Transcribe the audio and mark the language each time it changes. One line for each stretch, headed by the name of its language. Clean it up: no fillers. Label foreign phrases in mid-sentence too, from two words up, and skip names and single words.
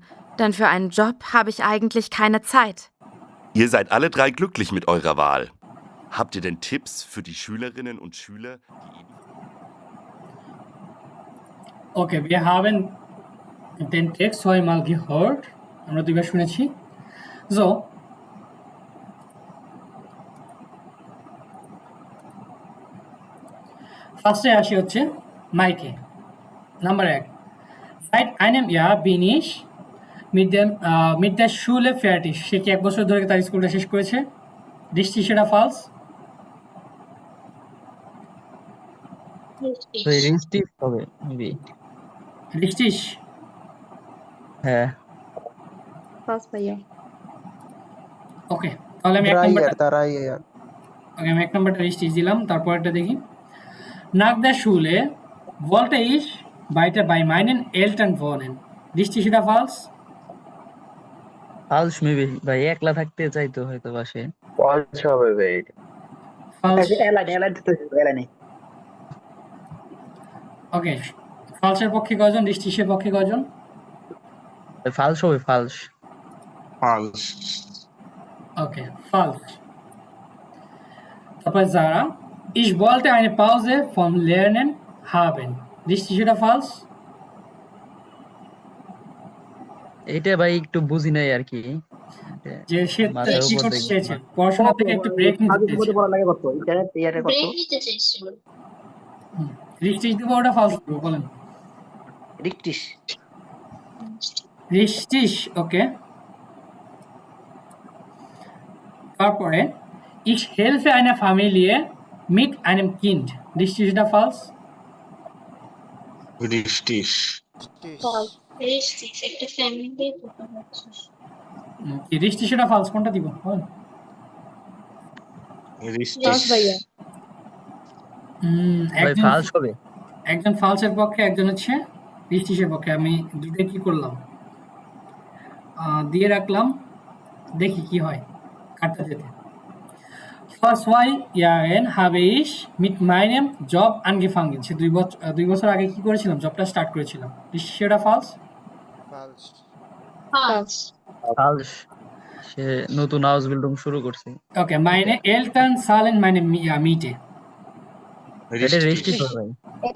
German: Denn für einen Job habe ich eigentlich keine Zeit. Ihr seid alle 3 glücklich mit eurer Wahl. Habt ihr denn Tipps für die Schülerinnen und Schüler, die... Okay, wir haben den Text zweimal gehört.
Bangla: আমরা দুইবার শুনেছি। So, ফার্স্টে আসি হচ্ছে মাইকে। নাম্বার 1.
German: Seit einem Jahr bin ich mit der Schule fertig.
Bangla: সে কি 1 বছর ধরে তার স্কুলটা শেষ করেছে?
German: Richtig oder falsch?
Bangla: রিস্টিভ হবে মেবি।
German: Richtig?
Bangla: হ্যাঁ পাস ভাইয়া। ওকে, তাহলে আমি 1 নাম্বারটা richtig দিলাম। তারপরটা দেখি।
German: Nach der Schule wollte ich weiter bei meinen Eltern wohnen. Richtig oder falsch?
Bangla: ফালস মেবি ভাই, একলা থাকতে চাইতো হয়তো বাসে। false হবে ভাই।
German: Falsch.
Bangla: এলাইন দিতে ওকে, ফালসের পক্ষে কয়জন, রিস্টিসের পক্ষে কয়জন? ফালস হবে, ফালস।
German: false. Okay, falsch. তারপরে Sarah, ich wollte eine Pause vom Lernen haben. Richtig oder falsch?
Bangla: এইটা ভাই একটু বুঝি নাই আর কি, যে সে মাথার কি উপর করতে দেখি। চেয়েছে, পড়াশোনা থেকে একটু ব্রেক নিতে চেয়েছে। ব্রেক নিতে চাইছিল। রিস্টিস দিব ওটা ফালস দিব, বলেন।
German: Richtig, okay. তারপরে ich helfe einer Familie mit einem Kind. Richtig oder falsch? Richtig.
Bangla: richtig একটা ফ্যামিলি কি
German: richtig oder falsch
Bangla: কোনটা দিব? বলেন। পাস ভাইয়া। ভাই ফালস হবে। একজন ফালসের পক্ষে, একজন হচ্ছে রিস্টিসের পক্ষে। আমি দুটোই কি করলাম, দিয়ে রাখলাম, দেখি কি হয় কাটতে যেতে।
German: Vor 2 Jahren habe ich mit meinem Job angefangen.
Bangla: সে 2 বছর আগে কি করেছিলাম, জবটা স্টার্ট করেছিলাম। সেটা ফালস? পাস ফালস। সে নতুন Ausbildung শুরু করছে।
German: Okay, meine Eltern zahlen meine Miete.
Bangla: এটা
German: Richtig.
Bangla: রেস্টিস হবে ভাই। এটা